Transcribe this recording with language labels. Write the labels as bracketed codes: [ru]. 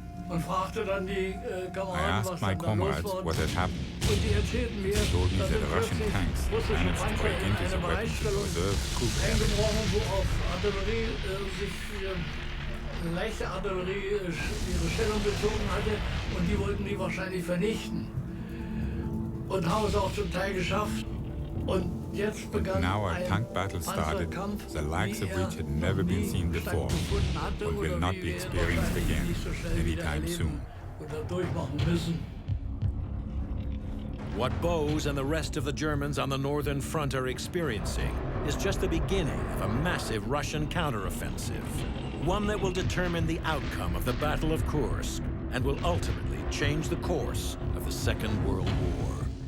[en] I asked my comrades what had happened. They told me that the Russian tanks managed to break into the weapons reserve troop [de] leichte Artillerie ihre Stellung bezogen hatte und die wollten die wahrscheinlich vernichten. Und haben es auch zum Teil geschafft. Und jetzt begann [en] now a tank battle started, the likes of which had never been seen before, and will not be experienced again anytime soon. What Bose and the rest of the Germans on the northern front are experiencing is just the beginning of a massive Russian counteroffensive, one that will determine the outcome of the Battle of Kursk and will ultimately change the course of the Second World War.